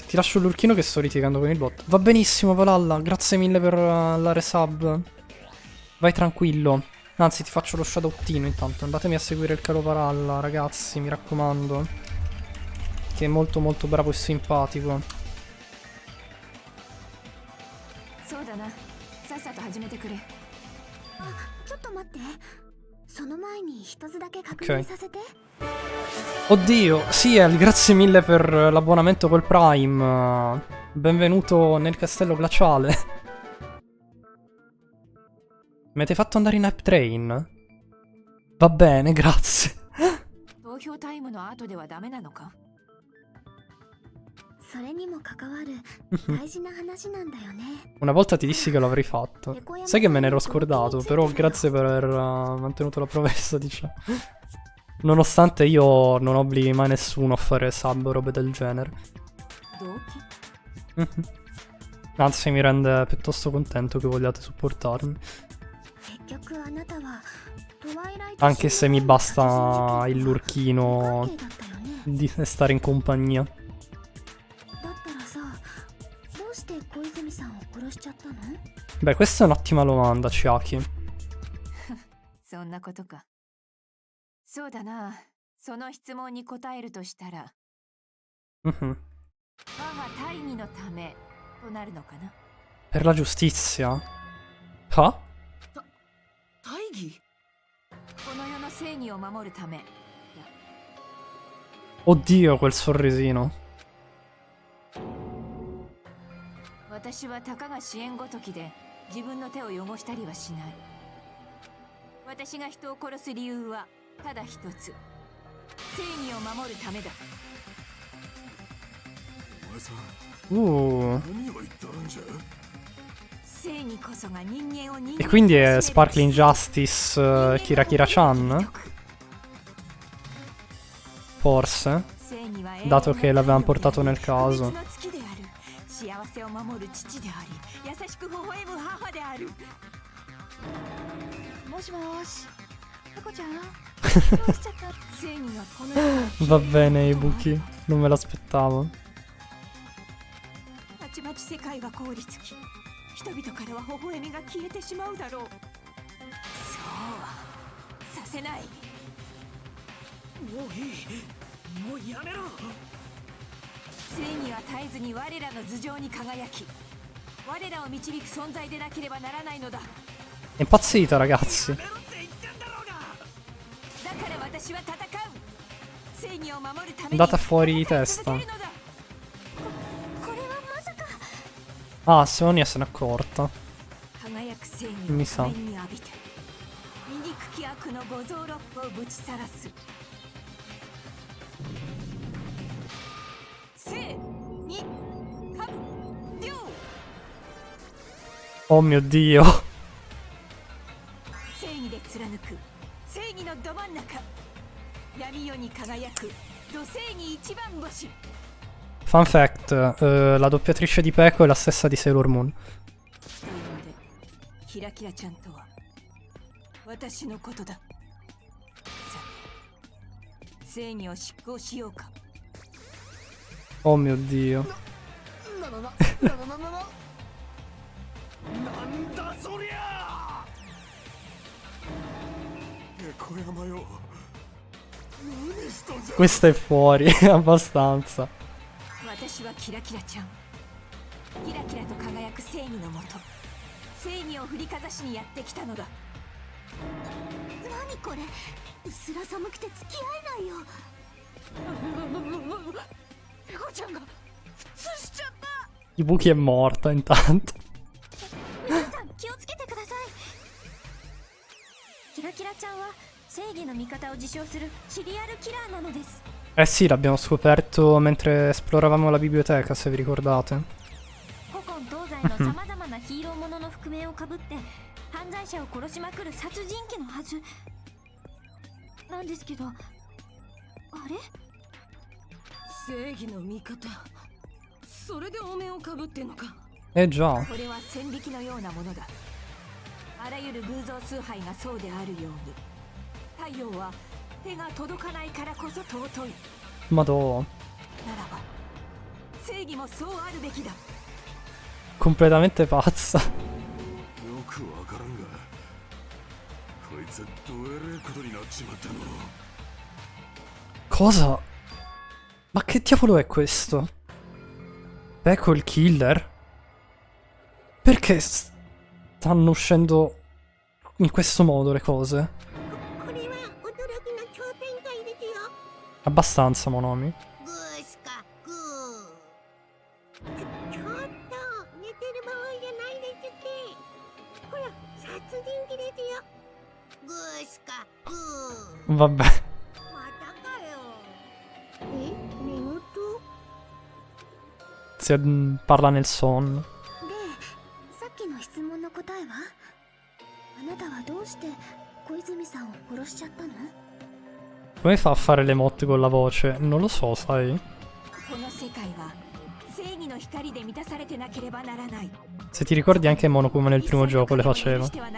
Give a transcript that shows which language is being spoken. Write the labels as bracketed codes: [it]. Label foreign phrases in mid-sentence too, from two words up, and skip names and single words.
[it] Ti lascio l'urchino che sto litigando con il bot. Va benissimo, Valhalla, grazie mille per la resub. Vai tranquillo. Anzi, ti faccio lo shadowtino intanto. Andatemi a seguire il caro Valhalla, ragazzi, mi raccomando. Che è molto molto bravo e simpatico. [ja] ちょっと待って。その前に一つだけ確認させて。 [it] Oddio, Ciel, grazie mille per l'abbonamento col Prime. Benvenuto nel castello glaciale. Mi avete fatto andare in [en] Hype Train? [it] Va bene, grazie. [ja] 投票タイムの後ではダメなのか。それにも関わる大事な話なんだよね。 [it] Una volta ti dissi che l'avrei fatto. Sai che me ne ero scordato, però grazie per aver mantenuto la promessa, diciamo. Nonostante io non obblighi mai nessuno a fare sub o robe del genere. Anzi, mi rende piuttosto contento che vogliate supportarmi. Anche se mi basta il lurchino di stare in compagnia. Beh, questa è un'ottima domanda, Chiaki. [ja] そんなことか。そうだな。その質問に答えるとしたら、我が大義のためとなるのかな。 [it] Per la giustizia? Ah? [ja] 大義？この世の正義を守るため。 [it] Oddio, quel sorrisino. [ja] 私はたかが支援ごときで自分の手を汚したりはしない。私が人を殺す理由はただ一つ。正義を守るためだ。お前さん、何を言っとるんじゃ？正義こそが人間を人 [it] E quindi è [en] Sparkling Justice [it] Kira Kira-chan? Forse? Dato che l'avevamo portato nel caso. [ja] 幸せを守る父であり、優しく微笑む母である。もしもし、ペコちゃん、どうしちゃった？正義がこの世 [it] Va bene, Ibuki, non me l'aspettavo. [ja] たちまち世界が凍りつき、人々からは微笑みが消えてしまうだろう。そうはさせない。もういい、もうやめろ。正義は絶えずに我らの頭上に輝き、我らを導く存在でなければならないのだ。 [it] È impazzita, ragazzi. [ja] だから私は戦う。正義を守るために [it] Andata fuori di testa. [ja] これはまさか。 [it] Ah, Sonia se n'è accorta. [ja] 輝く正義を [it] Mi sa. [ja] 目に浴びて、醜き悪の五臓六腑をぶちさらす。 [it] Oh mio Dio. [en] Fun fact, [it] la doppiatrice di Peko è la stessa di Sailor Moon. Oh mio Dio. Questa è fuori, abbastanza. [ja] 私はキラキラちゃん。キラキラと輝く正義のもと、正義を振りかざしにやってきたのだ。何これ、うすら寒くて付き合えないよ。ペコちゃんが普通しちゃった。 [it] Ibuki è morta intanto. [ja] 皆さん気をつけてください。キラキラちゃんは正義の味方を自称するシリアルキラーなのです。 [it] Eh sì, l'abbiamo scoperto mentre esploravamo la biblioteca, se vi ricordate. [ja] 古今東西の様々なヒーローものの覆面をかぶって犯罪者を殺しまくる殺人鬼のはずなんですけど、あれ？正義の味方、それでお面をかぶってんのか。 [it] Eh già. [ja] これは線引きのようなものだ。あらゆる偶像崇拝がそうであるように、太陽は手が届かないからこそ尊い。 [it] Madò. [ja] ならば正義もそうあるべきだ。 [it] Completamente pazza. [ja] よくわからんが、こいつどえれえことになっちまったの。 [it] Cosa? Ma che diavolo è questo? Ecco il killer? Perché stanno uscendo in questo modo le cose? Abbastanza, Monomi. Vabbè. Parla nel sonno. [ja] さっきの質問の答えは？あなたはどうして小泉さんを殺しちゃったの？ [it] Come fa a fare le motte con la voce? Non lo so, sai? Se ti ricordi anche Monokuma nel primo gioco le faceva.